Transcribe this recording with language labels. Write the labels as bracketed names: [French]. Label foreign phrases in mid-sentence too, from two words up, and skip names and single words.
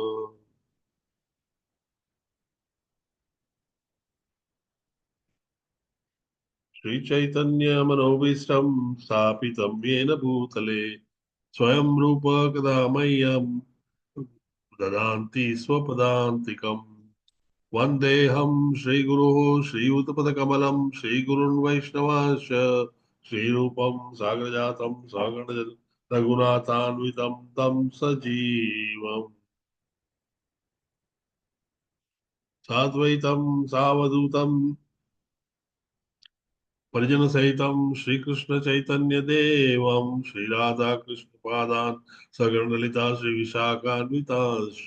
[Sanskrit] શ્રી ચૈતન્ય મનોભીષ્ટં સ્થાપિतं येन ભૂતલે સ્વયં રૂપ કદા મह्यं દદાન્તિ સ્વપદાન્તિકम्. वन्देऽहं श्रीगुरुः श्रीयुतपदकमलं श्रीगुरुन् वैष्णवांश्च श्रीरूपं साग्रजातं सागण रघुनाथान्वितं तं सजीवम् साद्वैतं सावधूतं परिजनसहितं श्रीकृष्णचैतन्यदेवं श्रीराधाकृष्णपादान् सगणललिता श्रीविशाखान्वितांश्च.